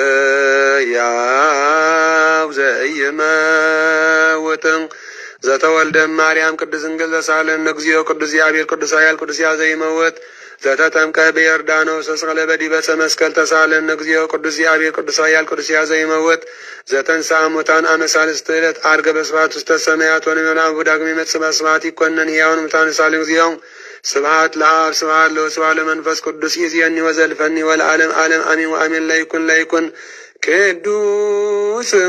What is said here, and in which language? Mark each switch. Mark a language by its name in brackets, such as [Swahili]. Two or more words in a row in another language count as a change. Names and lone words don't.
[Geez] ሕያው ዘኢይመውት ዘተወልደ ማርያም ቅድስት ድንግል ዘሳለን እግዚኦ ቅዱስ እግዚአብሔር ቅዱስ ኃያል ቅዱስ ሕያው ዘኢይመውት ዘተጠምቀ በዮርዳኖስ ተሰቅለ በዲበ ዕፀ መስቀል ተሳለን እግዚኦ ቅዱስ እግዚአብሔር ቅዱስ ኃያል ቅዱስ ሕያው ዘኢይመውት ዘተንሥአ እሙታን አመ ሣልስት ዕለት ዐርገ በስብሐት ውስተ ሰማያት ወነቢያት ዳግም ይመጽእ በስብሐት ይኰነን ሕያውን ሙታን ሳለን እግዚኦ ስብሐት ለአብ ስብሐት ለወልድ ስብሐት ለመንፈስ ቅዱስ ይእዜኒ ወዘልፈኒ ወለዓለመ ዓለም አሜን ወአሜን። ለይኩን ቅዱስ